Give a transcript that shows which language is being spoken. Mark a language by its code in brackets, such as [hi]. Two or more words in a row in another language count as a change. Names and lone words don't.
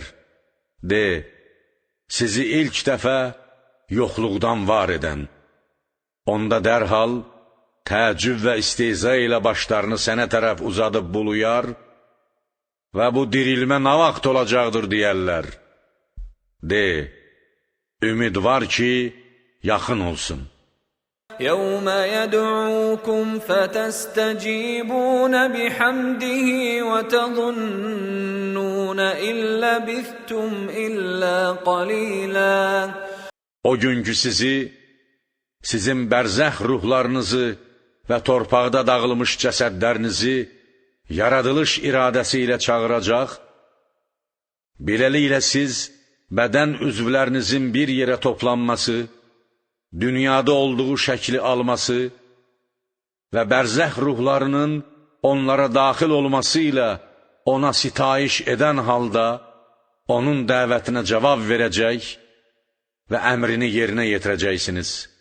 [az] De, sizi ilk dəfə yoxluqdan var edən, onda dərhal təəccüb və istehza ilə başlarını sənə tərəf uzadıb buluyar və bu dirilmə nə vaxt olacaqdır deyərlər. De, ümid var ki, yaxın olsun. [ar] يَوْمَ يَدْعُوكُمْ فَتَسْتَجِيبُونَ بِحَمْدِهِ وَتَظُنُّونَ إِن لَّبِثْتُمْ إِلَّا قَلِيلًا. [az] O günkü sizin bərzəx ruhlarınızı və torpaqda dağılmış cəsədlərinizi yaradılış iradəsi ilə çağıracaq, beləliklə siz bədən üzvlərinizin bir yerə toplanması, dünyada olduğu şəkli alması və bərzəx ruhlarının onlara daxil olması ilə ona sitayiş edən halda onun dəvətinə cavab verəcək və əmrini yerinə yetirəcəksiniz.